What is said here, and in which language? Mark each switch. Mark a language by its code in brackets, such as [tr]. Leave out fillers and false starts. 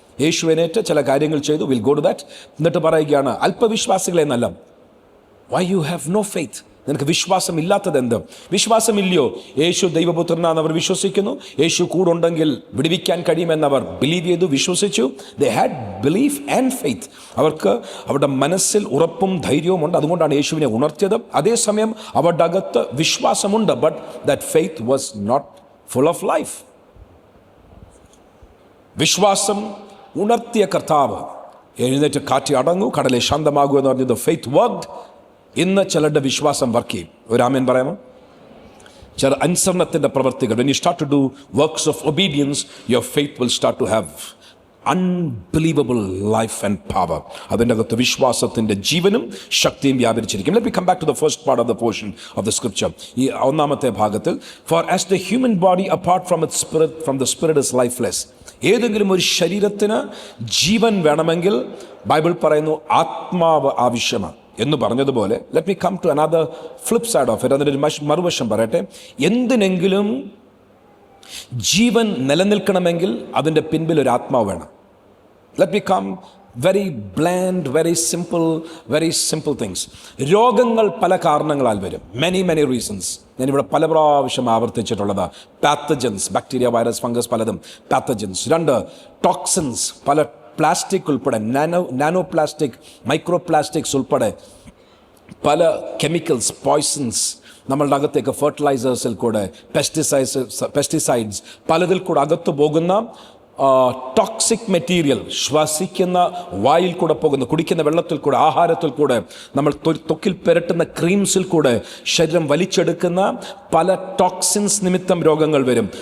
[ml] യേശു എനേറ്റ് ചില കാര്യങ്ങൾ ചെയ്തു. [en] Will go to that. [ml] എന്നിട്ട് പറയുകയാണ്, അല്പവിശ്വാസികളെ എന്നല്ല, [en] Why you have no faith. [ml] നിനക്ക് വിശ്വാസം ഇല്ലാത്തത് എന്ത്? വിശ്വാസമില്ലയോ? യേശു ദൈവപുത്രനാണെന്ന് അവർ വിശ്വസിക്കുന്നു. യേശു കൂടുണ്ടെങ്കിൽ വിടുവിക്കാൻ കഴിയുമെന്നവർ ബിലീവ് ചെയ്തു, വിശ്വസിച്ചു. [en] They had belief and faith. [ml] അവർക്ക് അവരുടെ മനസ്സിൽ ഉറപ്പും ധൈര്യവും ഉണ്ട്. അതുകൊണ്ടാണ് യേശുവിനെ ഉണർത്തിയത്. അതേസമയം അവരുടെ അകത്ത് വിശ്വാസമുണ്ട്. [en] But that faith was not full of life. [ml] വിശ്വാസം ഉണർത്തിയ കർത്താവ് എഴുന്നേറ്റ് കാറ്റ് അടങ്ങൂ, കടലെ ശാന്തമാകൂ എന്ന് പറഞ്ഞത് ഫെയ്ത്ത് വർക്ക്ഡ്. ഇന്ന് ചിലരുടെ വിശ്വാസം വർക്ക് ചെയ്യും. ഒരു ആമേൻ പറയാമോ? ചില അനുസരണത്തിൻ്റെ പ്രവർത്തികൾ. [en] when you start to do works of obedience, your faith will start to have unbelievable life and power. [ml] അതിൻ്റെ അകത്ത് വിശ്വാസത്തിൻ്റെ ജീവനും ശക്തിയും വ്യാപരിച്ചിരിക്കും. [en] Let me come back to the first part of the portion of the scripture. [ml] ഈ ഒന്നാമത്തെ ഭാഗത്തിൽ, [en] for as the human body apart from its spirit, from the spirit is lifeless. [ml] ഏതെങ്കിലും ഒരു ശരീരത്തിന് ജീവൻ വേണമെങ്കിൽ ബൈബിൾ പറയുന്നു ആത്മാവ് ആവശ്യമാണ് എന്ന് പറഞ്ഞതുപോലെ, [en] Let me come to another flip side of it. [ml] അതിൻ്റെ ഒരു മറുവശം പറയട്ടെ. എന്തിനെങ്കിലും ജീവൻ നിലനിൽക്കണമെങ്കിൽ അതിൻ്റെ പിൻപിൽ ഒരു ആത്മാവ് വേണം. [en] Let me come very bland, very simple things. [ml] രോഗങ്ങൾ പല കാരണങ്ങളാൽ വരും. [en] many reasons. [ml] ഞാനിവിടെ പല പ്രാവശ്യം ആവർത്തിച്ചിട്ടുള്ളത് പാത്തജൻസ്, ബാക്ടീരിയ, വൈറസ്, ഫംഗസ്, പലതും പാത്തജൻസ്. 2, ടോക്സിൻസ്, പല പ്ലാസ്റ്റിക് ഉൾപ്പെടെ, നാനോ പ്ലാസ്റ്റിക്, മൈക്രോ പ്ലാസ്റ്റിക്സ് ഉൾപ്പെടെ പല കെമിക്കൽസ്, പോയ്സൺസ് നമ്മളുടെ അകത്തേക്ക് ഫെർട്ടിലൈസേഴ്സിൽ കൂടെ, പെസ്റ്റിസൈഡ്സ് പലതിൽ കൂടെ അകത്ത് പോകുന്ന ടോക്സിക് മെറ്റീരിയൽ, ശ്വസിക്കുന്ന വായിൽ കൂടെ പോകുന്ന, കുടിക്കുന്ന വെള്ളത്തിൽ കൂടെ, ആഹാരത്തിൽ കൂടെ, നമ്മൾ ത്വക്കിൽ പുരട്ടുന്ന ക്രീംസിൽ കൂടെ ശരീരം വലിച്ചെടുക്കുന്ന പല ടോക്സിൻസ് നിമിത്തം രോഗങ്ങൾ വരും.